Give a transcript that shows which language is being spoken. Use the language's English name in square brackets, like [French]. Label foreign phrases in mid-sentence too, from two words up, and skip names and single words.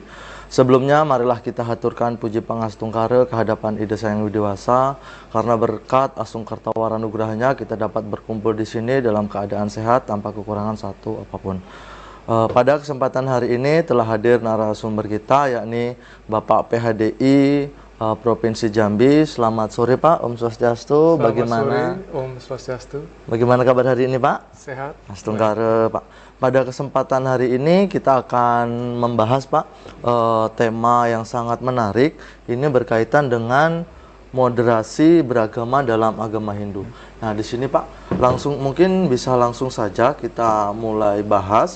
[Indonesian] Sebelumnya marilah kita haturkan puji pangastungkara kehadapan Ida Sang Hyang Widi-Wasa, karena berkat Asungkartawara Nugrahanya kita dapat berkumpul di sini dalam keadaan sehat tanpa kekurangan satu apapun. Pada kesempatan hari ini telah hadir narasumber kita, yakni Bapak PHDI Provinsi Jambi. Selamat sore Pak, [Balinese] Om Swastiastu. [Indonesian] Selamat sore, [Balinese] Om Swastiastu. [Indonesian] Bagaimana kabar hari ini Pak? Sehat. Astungkara Pak. Pada kesempatan hari ini kita akan membahas Pak tema yang sangat menarik. Ini berkaitan dengan moderasi beragama dalam agama Hindu. Nah di sini Pak, mungkin bisa langsung saja kita mulai bahas.